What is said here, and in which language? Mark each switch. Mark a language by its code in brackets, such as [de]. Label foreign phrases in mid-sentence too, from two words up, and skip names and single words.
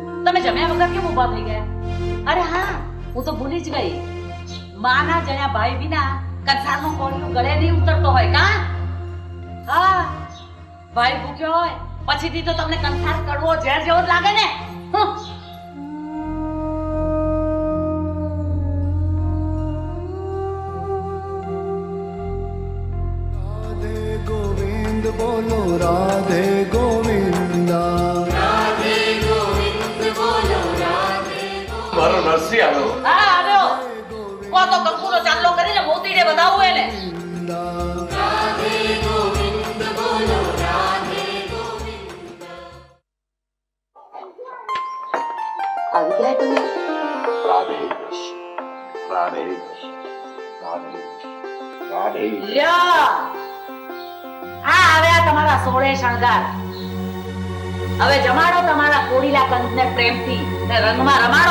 [gu] તમે જમ્યા વગર કેમ ઊભા થઈ ગયા? અરે હા, હું તો ભૂલી જ ગઈ. માના જણ્યા ભાઈ વિના કંસારનું કોળિયું ગળે નહીં ઉતરતો હોય કા? હા, ભાઈ ભૂખ્યો હોય પછીથી તો તમને કંસાર કડવો ઝેર જેવો જ લાગે ને. [hi] राधे गोविंद बोलो राधे गोविंदा राधे गोविंद बोलो राधे [gu] મારો નરસિંહ આવ્યો. હા આવ્યો. કો તો કંકુનો ચાંદલો કરીને મોતીડે વધાવું એને. [hi] राधे गोविंद बोलो राधे गोविंद [gu] આવી ગયા તમે? રાધે કૃષ્ણ, રાધે કૃષ્ણ, રાધે કૃષ્ણ, રાધે કૃષ્ણ. લ્યો, આ આવ્યા તમારા સોળે શણગાર. હવે જમાડો તમારા કોડીલા કંદને પ્રેમથી ને રંગમાં રમાડો.